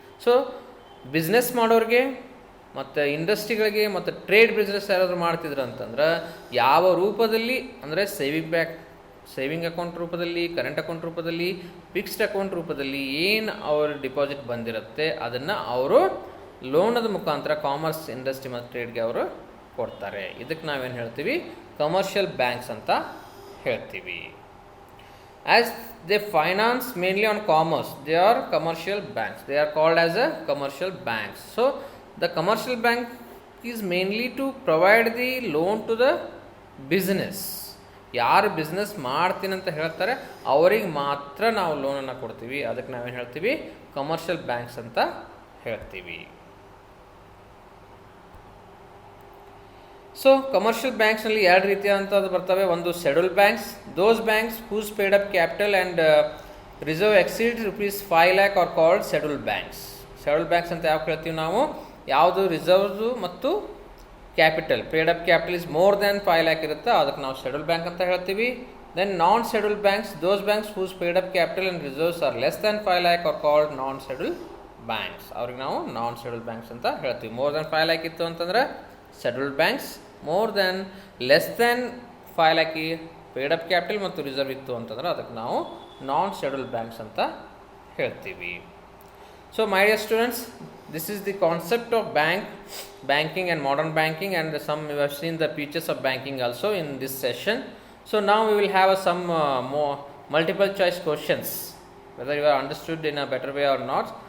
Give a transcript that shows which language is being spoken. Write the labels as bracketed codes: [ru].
[kn] So business ಮಾಡೋರಿಗೆ ಮತ್ತು ಇಂಡಸ್ಟ್ರಿಗಳಿಗೆ ಮತ್ತು ಟ್ರೇಡ್ ಬಿಸ್ನೆಸ್ ಯಾರಾದರೂ ಮಾಡ್ತಿದ್ರು ಅಂತಂದ್ರೆ ಯಾವ ರೂಪದಲ್ಲಿ ಅಂದರೆ ಸೇವಿಂಗ್ ಅಕೌಂಟ್ ರೂಪದಲ್ಲಿ, ಕರೆಂಟ್ ಅಕೌಂಟ್ ರೂಪದಲ್ಲಿ, ಫಿಕ್ಸ್ಡ್ ಅಕೌಂಟ್ ರೂಪದಲ್ಲಿ ಏನು ಅವ್ರ ಡಿಪಾಸಿಟ್ ಬಂದಿರುತ್ತೆ ಅದನ್ನು ಅವರು ಲೋನದ ಮುಖಾಂತರ ಕಾಮರ್ಸ್, ಇಂಡಸ್ಟ್ರಿ ಮತ್ತು ಟ್ರೇಡ್ಗೆ ಅವರು ಕೊಡ್ತಾರೆ. ಇದಕ್ಕೆ ನಾವೇನು ಹೇಳ್ತೀವಿ, ಕಮರ್ಷಿಯಲ್ ಬ್ಯಾಂಕ್ಸ್ ಅಂತ ಹೇಳ್ತೀವಿ. [en] As they finance mainly on commerce, they are commercial banks. They are called as a commercial banks. So the commercial bank is mainly to provide the loan to the business. [kn] ಯಾರು business ಮಾಡ್ತೀನಿ ಅಂತ ಹೇಳ್ತಾರೆ ಅವರಿಗೆ ಮಾತ್ರ ನಾವು ಲೋನನ್ನು ಕೊಡ್ತೀವಿ. ಅದಕ್ಕೆ ನಾವೇನು ಹೇಳ್ತೀವಿ, ಕಮರ್ಷಿಯಲ್ ಬ್ಯಾಂಕ್ಸ್ ಅಂತ ಹೇಳ್ತೀವಿ. ಸೊ ಕಮರ್ಷಿಯಲ್ ಬ್ಯಾಂಕ್ಸ್ನಲ್ಲಿ ಎರಡು ರೀತಿಯಾದಂಥದ್ದು ಬರ್ತವೆ. ಒಂದು schedule banks, [en] Those banks whose paid up capital and reserve exceed ₹5 lakh are called schedule banks. [kn] Schedule banks ಅಂತ ಯಾವ ಹೇಳ್ತೀವಿ ನಾವು, ಯಾವುದು ರಿಸರ್ವ್ಸು ಮತ್ತು capital, [en] paid up capital is more than 5 lakh [kn] ಇರುತ್ತೆ, ಅದಕ್ಕೆ ನಾವು ಶೆಡ್ಯೂಲ್ ಬ್ಯಾಂಕ್ ಅಂತ ಹೇಳ್ತೀವಿ. [en] Then non schedule banks, those banks whose paid up capital and reserves are less than 5 lakh are called non schedule banks. [kn] ಅವ್ರಿಗೆ ನಾವು ನಾನ್ schedule banks ಅಂತ ಹೇಳ್ತೀವಿ. [en] more than 5 lakh [kn] ಇತ್ತು ಅಂತಂದರೆ schedule banks, [en] more than less than 5 lakh paid up capital [kn] ಮತ್ತು reserve ಇತ್ತು ಅಂತಂದ್ರೆ ಅದಕ್ಕೆ ನಾವು ನಾನ್ ಶೆಡ್ಯೂಲ್ ಬ್ಯಾಂಕ್ಸ್ ಅಂತ ಹೇಳ್ತೀವಿ. [en] So my dear students, this is the concept of banking and modern banking, and some we have seen the features of banking also in this session. So now we will have some more multiple choice questions, whether you are understood in a better way or not.